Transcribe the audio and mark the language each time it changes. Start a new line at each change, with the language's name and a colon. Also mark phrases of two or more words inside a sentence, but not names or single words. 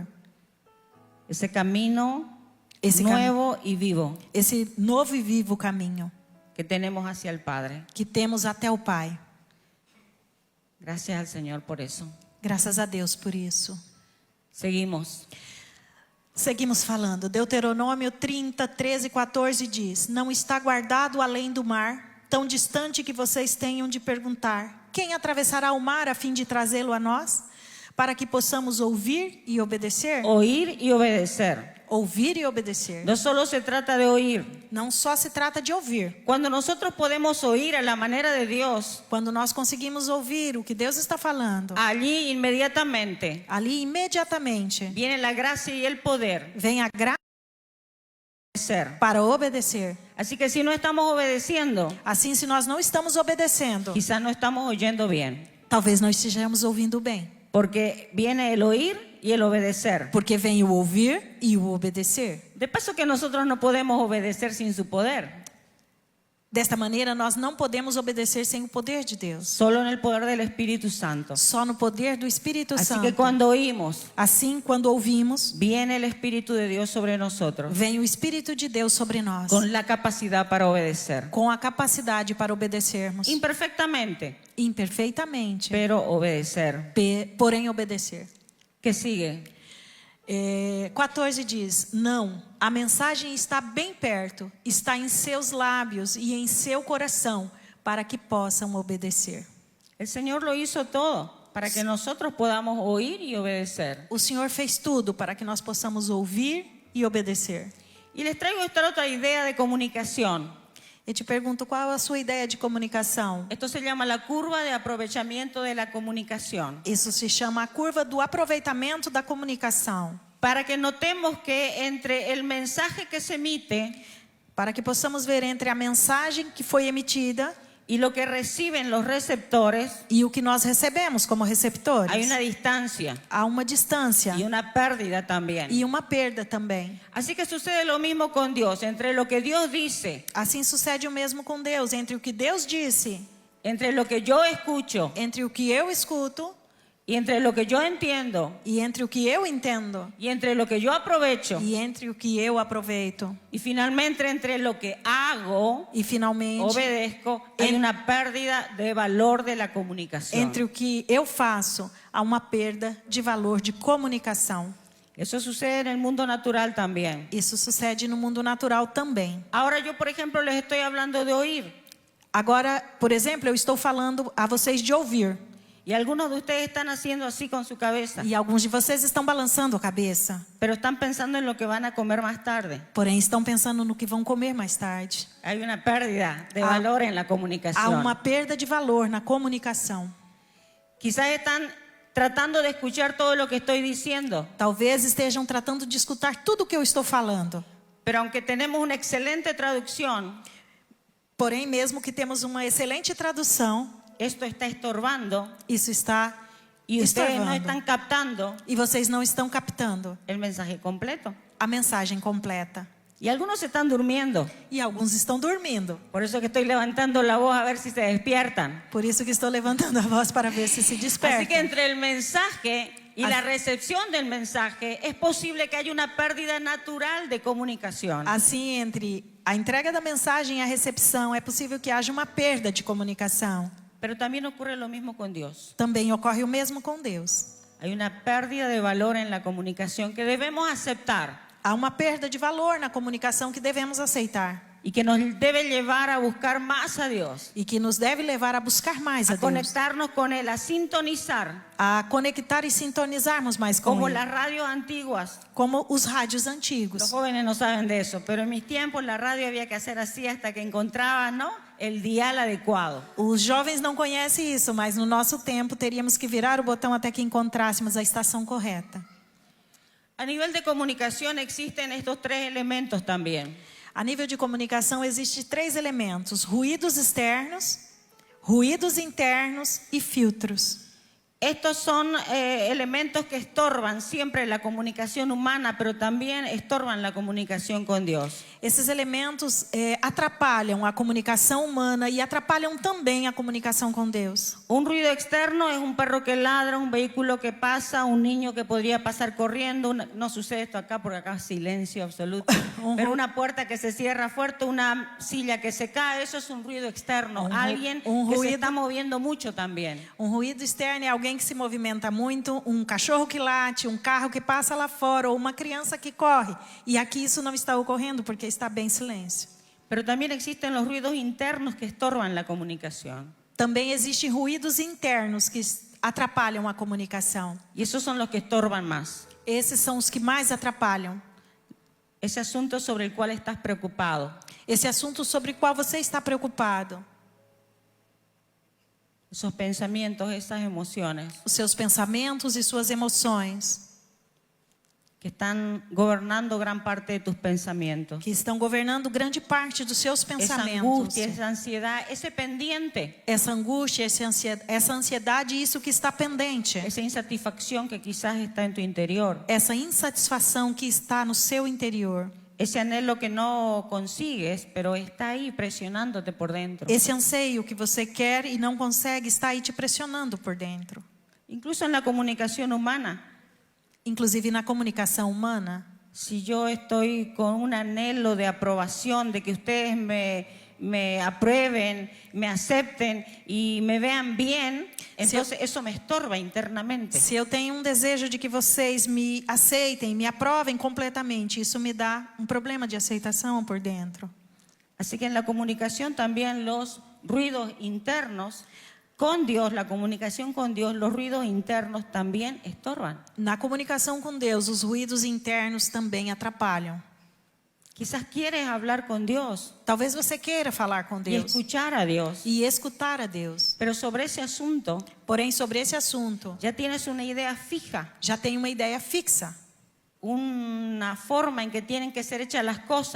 Spanish: ese camino
Portuguese: Esse
Spanish: nuevo y vivo
Portuguese: Esse novo e vivo caminho
Spanish: que tenemos hacia el Padre.
Portuguese: que temos até o Pai.
Spanish: Gracias al Señor por eso.
Portuguese: Graças a Deus por isso.
Spanish: Seguimos.
Portuguese: Seguimos falando. Deuteronômio 30, 13 e 14 diz: Não está guardado além do mar, tão distante que vocês tenham de perguntar: quem atravessará o mar a fim de trazê-lo a nós? Para que possamos ouvir e obedecer?
Spanish: Oír y obedecer.
Portuguese: Ouvir e obedecer.
Spanish: No solo se trata de oír.
Portuguese: Não só se trata de ouvir.
Spanish: Cuando nosotros podemos oír a la manera de Dios,
Portuguese: Quando nós conseguimos ouvir o que Deus está falando,
Spanish: allí inmediatamente
Portuguese: ali imediatamente
Spanish: viene la gracia y el poder
Portuguese: vem a graça
Spanish: de ser.
Portuguese: para obedecer.
Spanish: Así que si no estamos obedeciendo,
Portuguese: Assim, se nós não estamos obedecendo,
Spanish: quizás no estamos oyendo bien.
Portuguese: talvez não estejamos ouvindo bem.
Spanish: Porque viene el oír y el obedecer.
Portuguese: Porque vem o ouvir e o obedecer.
Spanish: De paso que nosotros no podemos obedecer sin su poder.
Portuguese: Desta maneira, nós não podemos obedecer sem o poder de Deus.
Spanish: Solo en el poder del Espíritu Santo.
Portuguese: Só no poder do Espírito
Spanish: Así
Portuguese: Santo.
Spanish: que cuando oímos,
Portuguese: Assim, quando ouvimos,
Spanish: viene el Espíritu de Dios sobre nosotros
Portuguese: vem o Espírito de Deus sobre nós.
Spanish: con la capacidad para obedecer.
Portuguese: Com a capacidade para obedecermos.
Spanish: Imperfectamente,
Portuguese: Imperfeitamente.
Spanish: pero obedecer.
Portuguese: Porém, obedecer.
Spanish: ¿Qué sigue?
Portuguese: 14 diz: Não, a mensagem está bem perto, está em seus lábios e em seu coração, para que possam obedecer.
Spanish: El Señor lo hizo todo para que nosotros podamos oír y obedecer.
Portuguese: O Senhor fez tudo para que nós possamos ouvir e obedecer.
Spanish: Y les traigo esta otra idea de comunicación.
Portuguese: Eu te pergunto, qual a sua ideia de comunicação?
Spanish: Esto se llama la curva de aprovechamiento de la comunicación.
Portuguese: Isso se chama a curva do aproveitamento da comunicação.
Spanish: Para que notemos que entre el mensaje que se emite
Portuguese: Para que possamos ver entre a mensagem que foi emitida
Spanish: y lo que reciben los receptores,
Portuguese: e o que nós recebemos como receptores.
Spanish: hay una distancia
Portuguese: Há uma distância
Spanish: y una pérdida también.
Portuguese: e uma perda também.
Spanish: Así que sucede lo mismo con Dios, entre lo que Dios dice,
Portuguese: Assim sucede o mesmo com Deus, entre o que Deus disse,
Spanish: entre lo que yo escucho
Portuguese: entre o que eu escuto
Spanish: y entre lo que yo entiendo
Portuguese: e entre o que eu entendo
Spanish: y entre lo que yo aprovecho
Portuguese: e entre o que eu aproveito
Spanish: y finalmente entre lo que hago,
Portuguese: e finalmente
Spanish: obedezco, hay una pérdida de valor de la comunicación.
Portuguese: entre o que eu faço, há uma perda de valor de comunicação.
Spanish: Eso sucede en el mundo natural también.
Portuguese: Isso sucede no mundo natural também.
Spanish: Ahora yo, por ejemplo, les estoy hablando de oír
Portuguese: Agora, por exemplo, eu estou falando a vocês de ouvir
Spanish: y algunos de ustedes están haciendo así con su cabeza,
Portuguese: e alguns de vocês estão balançando a cabeça,
Spanish: pero están pensando en lo que van a comer más tarde.
Portuguese: porém estão pensando no que vão comer mais tarde.
Spanish: Hay una pérdida de Ah, valor en la
Portuguese: Há
Spanish: comunicación.
Portuguese: uma perda de valor na comunicação.
Spanish: Quizás están tratando de escuchar todo lo que estoy diciendo,
Portuguese: Talvez estejam tratando de escutar tudo o que eu estou falando.
Spanish: pero aunque tenemos una excelente traducción,
Portuguese: Porém, mesmo que temos uma excelente tradução,
Spanish: esto está estorbando
Portuguese: isso está
Spanish: y ustedes no
Portuguese: estorvando.
Spanish: están captando
Portuguese: E vocês não estão captando
Spanish: el mensaje completo.
Portuguese: a mensagem completa.
Spanish: Y algunos se están durmiendo.
Portuguese: E alguns estão dormindo.
Spanish: Por eso que estoy levantando la voz a ver si se despiertan.
Portuguese: Por isso que estou levantando a voz para ver se
Spanish: Así que
Portuguese: despertam.
Spanish: entre el mensaje y la recepción del mensaje es posible que haya una pérdida natural de comunicación.
Portuguese: Assim, entre a entrega da mensagem e a recepção, é possível que haja uma perda de comunicação.
Spanish: Pero también ocurre lo mismo con Dios.
Portuguese: Também ocorre o mesmo com Deus.
Spanish: Hay una pérdida de valor en la comunicación que debemos aceptar
Portuguese: Há uma perda de valor na comunicação que devemos aceitar.
Spanish: y que nos debe llevar a buscar más a Dios,
Portuguese: E que nos deve levar a buscar mais a a Deus.
Spanish: conectarnos con Él, a sintonizar,
Portuguese: A conectar e sintonizarmos mais com
Spanish: como
Portuguese: Ele.
Spanish: las radios antiguas.
Portuguese: Como os rádios
Spanish: Los
Portuguese: antigos.
Spanish: jóvenes no saben de eso, pero en mis tiempos la radio había que hacer así hasta que encontrabas, ¿no?, el dial adecuado.
Portuguese: Os jovens não conhecem isso, mas no nosso tempo teríamos que virar o botão até que encontrássemos a estação correta.
Spanish: A nivel de comunicación existen estos tres elementos también.
Portuguese: A nível de comunicação existem 3 elementos: ruídos externos, ruídos internos e filtros.
Spanish: Estos son elementos que estorban siempre la comunicación humana, pero también estorban la comunicación con Dios.
Portuguese: Esses elementos atrapalham a comunicação humana e atrapalham também a comunicação com Deus.
Spanish: Un ruido externo es un perro que ladra, un vehículo que pasa, un niño que podría pasar corriendo. No sucede esto acá porque acá es silencio absoluto. Pero una puerta que se cierra fuerte, una silla que se cae, eso es un ruido externo. Alguien que se está moviendo mucho también.
Portuguese: Um ruído externo é alguém que se movimenta muito, um cachorro que late, um carro que passa lá fora ou uma criança que corre. E aqui isso não está ocorrendo porque está bem silêncio.
Spanish: Pero también existen los ruidos internos que estorban la comunicación.
Portuguese: Também existem ruídos internos que atrapalham a comunicação.
Spanish: Y esos son los que estorban más.
Portuguese: Esses são os que mais atrapalham.
Spanish: Ese asunto sobre el cual estás preocupado.
Portuguese: Esse assunto sobre o qual você está preocupado.
Spanish: Esos pensamientos, esas emociones
Portuguese: Os seus pensamentos e suas emoções
Spanish: que están gobernando gran parte de tus pensamientos.
Portuguese: que estão governando grande parte dos seus
Spanish: Esa
Portuguese: pensamentos.
Spanish: angustia, esa ansiedad, ese pendiente,
Portuguese: Essa angústia, essa ansiedade e isso que está pendente.
Spanish: esa insatisfacción que quizás está en tu interior.
Portuguese: Essa insatisfação que está no seu interior.
Spanish: Ese anhelo que no consigues, pero está ahí presionándote por dentro.
Portuguese: Esse anseio que você quer e não consegue está aí te pressionando por dentro.
Spanish: Incluso en la comunicación humana.
Portuguese: Inclusive na comunicação humana.
Spanish: Si yo estoy con un anhelo de aprobación, de que ustedes me aprueben, me acepten y me vean bien, entonces eso me estorba internamente.
Portuguese: Se eu tenho um desejo de que vocês me aceitem, me aprovem completamente, isso me dá um problema de aceitação por dentro.
Spanish: Así que en la comunicación también los ruidos internos con Dios, la comunicación con Dios, los ruidos internos también estorban.
Portuguese: Na comunicação com Deus, os ruídos internos também atrapalham.
Spanish: Quizás quieres hablar con Dios
Portuguese: Talvez você queira falar com
Spanish: y
Portuguese: Deus
Spanish: escuchar a Dios,
Portuguese: e escutar a Deus.
Spanish: pero sobre ese asunto
Portuguese: Porém, sobre esse assunto,
Spanish: ya tienes una idea fija,
Portuguese: já tem uma ideia fixa.
Spanish: una forma en que tienen que ser hechas las cosas.